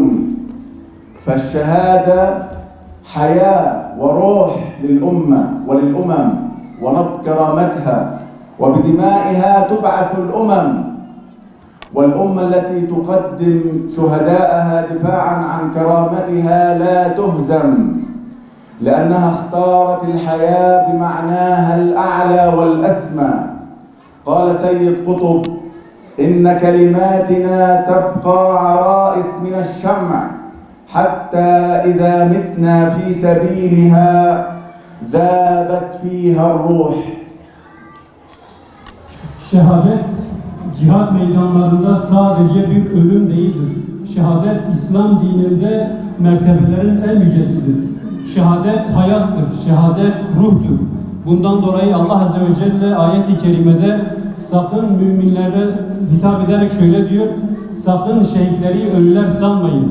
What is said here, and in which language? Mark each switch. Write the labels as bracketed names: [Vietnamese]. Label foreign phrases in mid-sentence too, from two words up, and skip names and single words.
[Arabic] فالشهادة حياة وروح للأمة وللأمم ونبض كرامتها، وبدمائها تبعث الأمم، والأمة التي تقدم شهداءها دفاعا عن كرامتها لا تهزم، لأنها اختارت الحياة بمعناها الأعلى والأسمى. قال سيد قطب: إن كلماتنا تبقى عرائس من الشمع حتى إذا متنا في سبيلها ذابت فيها الروح. [Turkish] Şehadet, cihat meydanlarında sadece bir ölüm değildir. Şehadet, İslam dininde mertebelerin en yücesidir. Şehadet hayattır, şehadet ruhtur. Bundan dolayı Allah [Arabic] عز وجل [Turkish] ayet-i kerimede sakın müminlere hitap ederek şöyle diyor: sakın şehitleri ölüler sanmayın.